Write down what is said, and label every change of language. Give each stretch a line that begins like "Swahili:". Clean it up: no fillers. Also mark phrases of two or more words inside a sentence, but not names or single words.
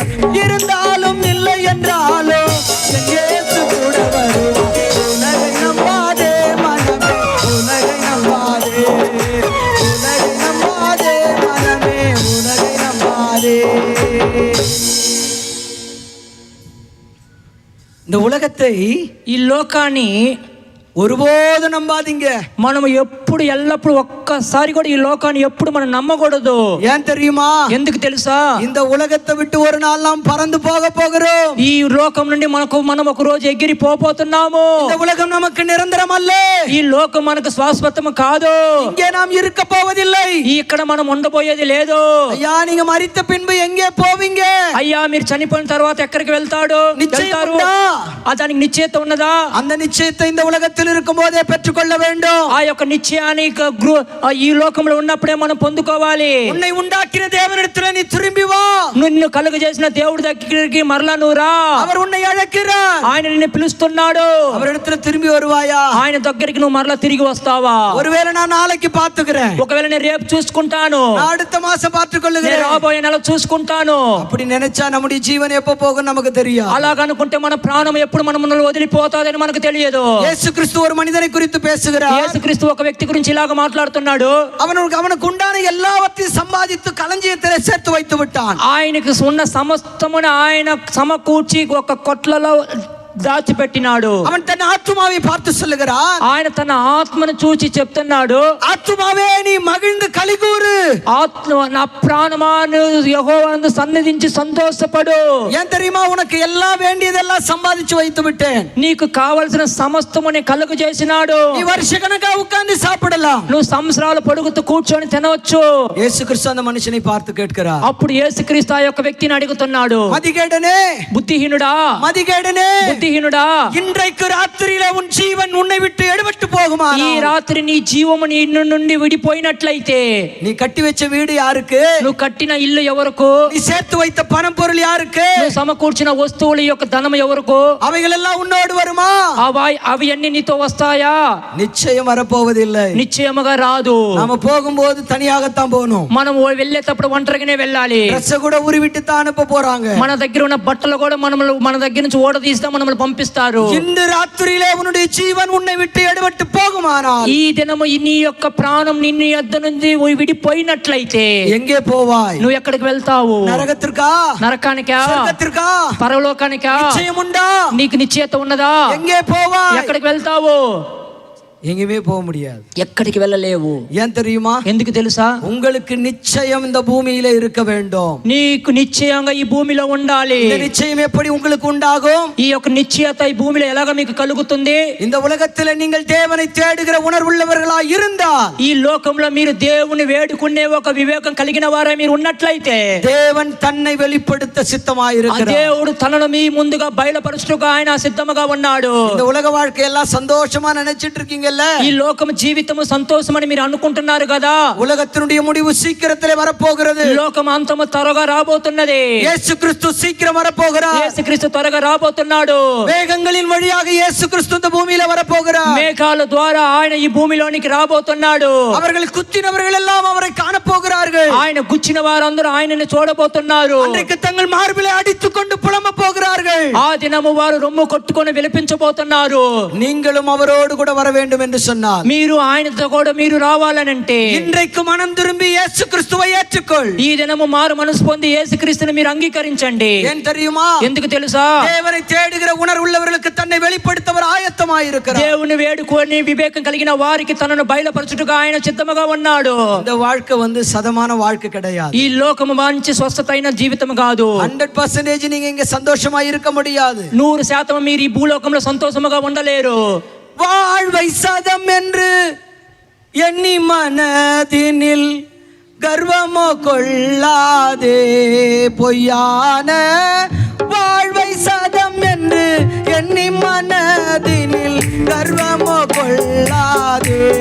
Tamil: இருந்தாலும் இல்லை என்றாலும் என் இயேசு கூட வருவார். உலகை நம்பாதே மனமே, உலகை நம்பாதே, உலகை நம்பாதே மனமே, உலகை நம்பாதே. இந்த உலகத்தை,
Telugu: ఈ లోకాన్ని
Tamil: ஒருபோதும் நம்பாதீங்க.
Telugu: మనం ఎప్పుడు ఎల్లప్పుడు ఒక్కసారి కూడా ఈ లోకాన్ని ఎప్పుడు మనం నమ్మకూడదు.
Tamil: ஏன் தெரியுமா?
Telugu: ఎందుకు తెలుసా?
Tamil: இந்த உலகத்தை விட்டு ஒரு நாள் நாம் பறந்து போக போகிறோம்.
Telugu: ఈ లోకం నుండి మనం ఒక రోజు ఎగిరి పోతున్నాము.
Tamil: இந்த உலகம் நமக்கு நிரந்தரம் அல்ல.
Telugu: ఈ లోకం మనకు శాశ్వతం కాదు.
Tamil: இங்கே நாம் இருக்க போவதில்லை.
Telugu: ఇక్కడ మనం ఉండబోయేది లేదు.
Tamil: ஐயா, நீங்க மரித்த பின்பு எங்கே போவீங்க?
Telugu: అయ్యా, మీరు చనిపోయిన తర్వాత ఎక్కడికి వెళ్తారు? దానికి నిశ్చయిత ఉన్నదా?
Tamil: அந்த నిశ్చయిత இந்த உலகத்தில் இருக்கும் போதே பெற்றுக்கொள்ள வேண்டும்.
Telugu: ఆ యొక్క నిశ్చయాన్ని ఈ లోకంలో ఉన్నప్పుడే మనం పొందుకోవాలి.
Tamil: உன்னை உண்டாக்கின தேவனிடத்தில் நீ திரும்பி வா.
Telugu: నిన్ను కలుగు చేసిన దేవుడి దగ్గరికి మరలా నువ్వు రా.
Tamil: அவர் உன்னை அழைக்கிறார்.
Telugu: ఆయన నిన్ను పిలుస్తున్నాడు.
Tamil: அவரிடத்தில் திரும்பி வருவாயா?
Telugu: ఆయన దగ్గరికి నువ్వు మరలా తిరిగి వస్తావా?
Tamil: ஒருவேளை நான் நாளைக்கு பார்த்துக்கிறேன்,
Telugu: ఒకవేళ నేను రేపు చూసుకుంటాను,
Tamil: அடுத்த மாசம் பார்த்துக்கொள்ளுகிறேன்,
Telugu: రాబోయే నెల చూసుకుంటాను.
Tamil: அப்படி நினைச்சா நம்முடைய ஜீவன் எப்ப போகும் நமக்கு தெரியும்.
Telugu: అలాగనుకుంటే మన ప్రాణం ఎప్పుడు మనల్ని వదిలిపోతాదని మనకు తెలియదు.
Tamil: இயேசு கிறிஸ்து ஒரு மனிதனை குறித்து பேசுகிறார்.
Telugu: యేసుక్రీస్తు ఒక వ్యక్తి గురించి ఇలాగ మాట్లాడుతున్నాడు.
Tamil: அவனுக்கு உண்டான எல்லாவற்றையும் சம்பாதித்து களஞ்சியத்திலே சேர்த்து வைத்து விட்டான்.
Telugu: ఆయనకు ఉన్న సమస్తమును ఆయన సమకూర్చి ఒక కొట్లలో దాచిపెట్టినాడు.
Tamil: அவன் தன் ஆத்துமாவை பார்த்து சொல்லுகிறான்.
Telugu: ఆయన తన ఆత్మను చూచి చెప్తున్నాడు,
Tamil: ஆத்துமாவே நீ மகிழ்ந்து களிகூరు.
Telugu: ఆత్మ, నా ప్రాణమాను యెహోవాను సన్నిధించి సంతోషపడు.
Tamil: ஏன் தெரியுமா? உனக்கு எல்லாம் வேண்டியதெல்லாம் சம்பாதிச்சு வைத்து விட்டேன்.
Telugu: నీకు కావలసిన సమస్తముని కలుగు చేసినాడు.
Tamil: நீ வருஷக்கணக்கா உட்கார்ந்து சாப்பிடலாம்.
Telugu: నువ్వు సంవత్సరాలు పొడుగుతూ కూర్చొని తినవచ్చు.
Tamil: இயேசு கிறிஸ்து அந்த மனுஷனை பார்த்து கேட்கிறார்.
Telugu: అప్పుడు యేసుక్రీస్తు ఆ యొక్క వ్యక్తిని అడుగుతున్నాడు,
Tamil: மதிகேடனே,
Telugu: బుద్ధిహీనుడా,
Tamil: மதிகேடனே,
Telugu: బుద్ధిహీనుడా,
Tamil: இன்றைக்கு ராத்திரியிலே உன் ஜீவன் உன்னை விட்டு எடுபட்டு போகுமா?
Telugu: ఈ రాత్రి నీ జీవము నీ నుండి విడిపోయినట్లయితే,
Tamil: நீ கட்டி வச்ச வீடு யாருக்கு?
Telugu: నువ్వు కట్టిన ఇల్లు ఎవరకు?
Tamil: நீ சேர்த்து வைத்த பணம் பொருள் யாருக்கு?
Telugu: నువ్వు సమకూర్చిన వస్తువుల యొక్క ధనం ఎవరకు?
Tamil: அவைகள் எல்லாம் உன்னோடு வருமா?
Telugu: అవి అన్ని నీతో వస్తాయా?
Tamil: நிச்சயம் வரப்போவதில்லை.
Telugu: నిశ్చయముగా రాదు.
Tamil: நாம போகும்போது தனியாகத்தான் போகணும்.
Telugu: మనం వెళ్ళేటప్పుడు ఒంటరిగానే వెళ్ళాలి.
Tamil: డ్రెస్ கூட உருவிட்டு தான் அனுப்ப போறாங்க.
Telugu: మన దగ్గర ఉన్న బట్టలు కూడా మన దగ్గర నుంచి ఓడ తీస్తా మనల్ని పంపిస్తారు.
Tamil: இந்த ராத்திரியிலே உன்னுடைய ஜீவன் உன்னை விட்டு எடுபட்டு போகுமானால்,
Telugu: ఈ దినము నీ యొక్క ప్రాణం నిన్ను యొద్ద నుండి విడిపోయినట్లయితే
Tamil: எங்கே போவாய்?
Telugu: నువ్వు ఎక్కడికి వెళ్తావు?
Tamil: నరకத்திற்கா?
Telugu: నరకానికా?
Tamil: స్వర్గத்திற்கா?
Telugu: పరలోకానికా?
Tamil: நிச்சயம் உண்டா?
Telugu: నీకు నిశ్చయత ఉన్నదా?
Tamil: எங்கே போவாய்?
Telugu: ఎక్కడికి వెళ్తావు?
Tamil: எங்கேயுமே போக முடியாது.
Telugu: ఎక్కడికి వెళ్ళలేవు.
Tamil: ஏன் தெரியுமா?
Telugu: ఎందుకు తెలుసా?
Tamil: உங்களுக்கு நிச்சயம் இந்த பூமியில இருக்க வேண்டும்.
Telugu: నీకు నిశ్చయంగా ఈ భూమిలో ఉండాలి.
Tamil: இந்த நிச்சயம் எப்படி உங்களுக்கு உண்டாகும்?
Telugu: ఈ యొక్క నిశ్చయత ఈ భూమిలో ఎలాగ మీకు కలుగుతుంది?
Tamil: இந்த உலகத்தில் நீங்கள் தேவனை தேடுகிற உணர்வுள்ளவர்களா இருந்தால்,
Telugu: ఈ లోకంలో మీరు దేవుని వేడుకునే ఒక వివేకం కలిగిన వారే మీరు ఉన్నట్లయితే,
Tamil: தேவன் தன்னை வெளிப்படுத்த சித்தமாயிருக்கிறார்.
Telugu: దేవుడు తనను మీ ముందుగా బయలుపరచుటకు ఆయన సిద్ధముగా ఉన్నాడు.
Tamil: இந்த உலக வாழ்க்கையெல்லாம் சந்தோஷமா நினைச்சிட்டு இருக்கீங்க. நினைக்கிறீங்கல்ல,
Telugu: ఈ లోకం జీవితము సంతోషమని మీరు అనుకుంటున్నారు కదా.
Tamil: உலகத்தினுடைய முடிவு சீக்கிரத்திலே வரப்போகிறது.
Telugu: లోకం అంతము త్వరగా రాబోతున్నది.
Tamil: இயேசு கிறிஸ்து சீக்கிரம் வரப்போகிறார்.
Telugu: యేసుక్రీస్తు త్వరగా రాబోతున్నాడు.
Tamil: மேகங்களின் வழியாக இயேசு கிறிஸ்து இந்த பூமியில வரப்போகிறார்.
Telugu: మేఘాల ద్వారా ఆయన ఈ భూమిలోనికి రాబోతున్నాడు.
Tamil: அவர்கள் குத்தினவர்கள் எல்லாம் அவரை காணப்போகிறார்கள்.
Telugu: ఆయన గుచ్చిన వారందరూ ఆయనని చూడబోతున్నారు.
Tamil: அன்றைக்கு தங்கள் மார்பிலை அடித்துக்கொண்டு புலம்ப போகிறார்கள்.
Telugu: ఆ దినము వారు రొమ్ము కొట్టుకొని విలపించబోతున్నారు.
Tamil: நீங்களும் அவரோடு கூட வர வேண்டும் என்று சொன்னார்.
Telugu: మీరు ఆయనతో కూడా మీరు రావాలనంటే
Tamil: இன்றைக்கு மனம் திரும்பி இயேசு கிறிஸ்துவை ஏற்றுக்கொள்.
Telugu: ఈ దినము మారు మనసు పొంది యేసుక్రీస్తుని మీరు అంగీకరించండి.
Tamil: ஏன் தெரியுமா?
Telugu: ఎందుకు తెలుసా?
Tamil: தேவனை தேடுகிற உணர்வுள்ளவர்களுக்கு தன்னை வெளிப்படுத்தவர் ஆயத்தமாயிருக்கிறார்.
Telugu: దేవుని వేడుకొని వివేకం కలిగిన వారికి తనను బయలుపరచుటకు ఆయన సిద్ధముగా ఉన్నాడు.
Tamil: இந்த வாழ்க்கை சதமான வாழ்க்கை கிடையாது.
Telugu: ఈ లోకము మంచి స్వస్థతైన జీవితం కాదు.
Tamil: 100% நீங்க இங்க சந்தோஷமா இருக்க முடியாது.
Telugu: 100% మీరు ఈ భూలోకంలో సంతోషముగా ఉండలేరు.
Tamil: வாழ்வை சதம் என்று எண்ணி மனதினில் கர்வமோ கொள்ளாதே, பொய்யான வாழ்வை சதம் என்று எண்ணி மனதினில் கர்வமோ கொள்ளாதே.